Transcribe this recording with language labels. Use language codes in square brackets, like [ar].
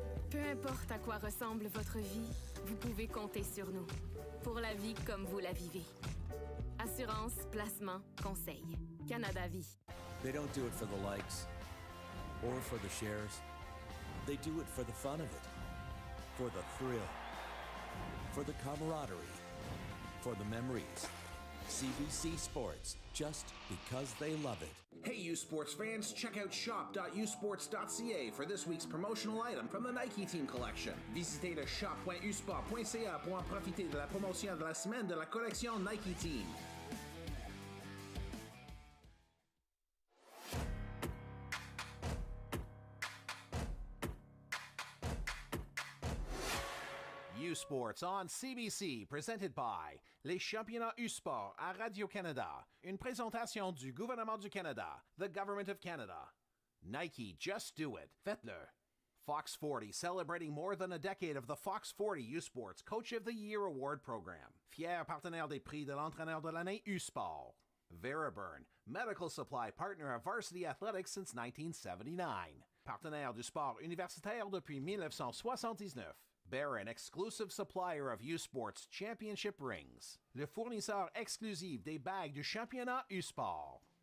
[fr] Peu importe à quoi ressemble votre vie, vous pouvez compter sur nous. Pour la vie comme vous la vivez. Assurance, placement, conseil. Canada Vie. [en] They don't do it for the likes or for the shares. They do it for the fun of it, for the thrill, for the camaraderie, for the memories. CBC Sports, just because they love it. Hey, U Sports fans, check out shop.usports.ca for this week's promotional item from the Nike Team Collection. [fr] Visitez le shop.usport.ca pour en profiter de la promotion de la semaine de la collection Nike Team. [en] USports on CBC, presented by [fr] les championnats USPORTS à Radio-Canada. Une présentation du gouvernement du Canada, [en] the Government of Canada. Nike, just do it. [fr] Faites-le. [en] Fox 40, celebrating more than a decade of the Fox 40 USports Coach of the Year Award Program. [fr] Fier partenaire des prix de l'entraîneur de l'année USPORTS. [en] Veriburn, medical supply partner of Varsity Athletics since 1979. [fr] Partenaire du sport universitaire depuis 1979. [en] Barron, exclusive supplier of USports Championship rings. [fr] Le fournisseur exclusif des bagues du championnat USports.